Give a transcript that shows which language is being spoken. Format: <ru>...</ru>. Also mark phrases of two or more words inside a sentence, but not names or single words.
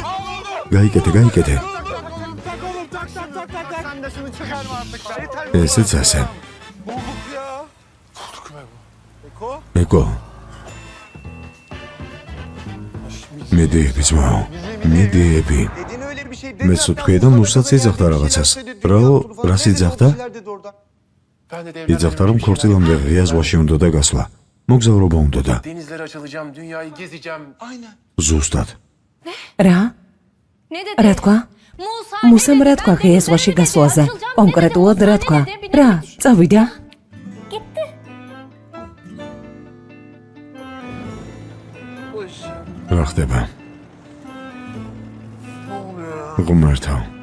<ka>გაიკეთე. ესეც ასე. ეკო. მიდიები ძმაო, მიდიები.</ka> <tr>Dedin öyle bir şey</tr> <ka>მეც თქვი და მუსაც იძახდა რაღაცას. რას იძახდა?</ka> <tr>Ben de</tr> <ka>იძახდა რომ ქორწილამდე ღია ზღვაში უნდა გასვლა. მოგზაურობა უნდა.</ka> <tr>denizlere açılacağım, dünyayı gezeceğim. Aynen.</tr> <ka>ზუსტად. რა?</ka> <tr>Ne dedi?</tr> <ka>რა თქვა? მუსამ რა თქვა ღია ზღვაში გასვლაზე? კონკრეტულად რა თქვა? რა? წავიდა? რა ხდება? ღმერთო.</ka>